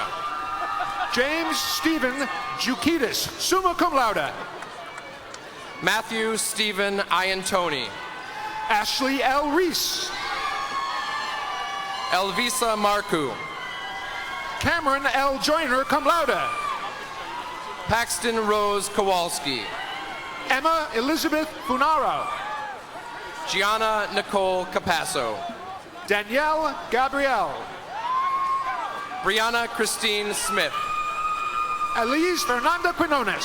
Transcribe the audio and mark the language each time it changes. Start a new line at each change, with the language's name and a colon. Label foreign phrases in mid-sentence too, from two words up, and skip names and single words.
English: James Stephen Jukitis,
Latin: summa cum laude.
English: Matthew Stephen Iantoni. Ashley L. Reese. Elvisa Marcu. Cameron L. Joyner,
Latin: cum laude.
English: Paxton Rose Kowalski. Emma Elizabeth Funaro. Gianna Nicole Capasso. Danielle Gabrielle. Brianna Christine Smith. Elise Fernanda Quinones.